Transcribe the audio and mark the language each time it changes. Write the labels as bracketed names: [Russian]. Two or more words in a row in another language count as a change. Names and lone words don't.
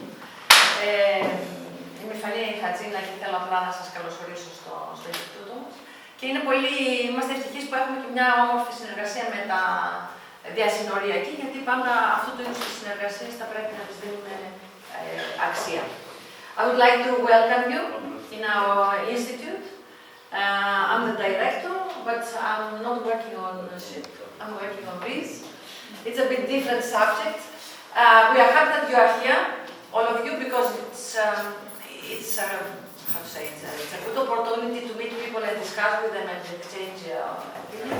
[Greek] Είμαι η Φανή Χατζίνα και θέλω απλά να σας καλωσορίσω στο Ινστιτούτο μας. Και είμαστε ευτυχείς που έχουμε και μια όμορφη συνεργασία με τα διασυνοριακή, γιατί πάντα αυτού του είδους τις συνεργασίες θα πρέπει να τις δίνουμε αξία. [English] I would like to welcome you in our institute. I'm the director, but I'm not working on ship. I'm working on this. It's a bit different subject. We are happy that you are here, all of you, because it's a good opportunity to meet people and discuss with them and exchange opinions.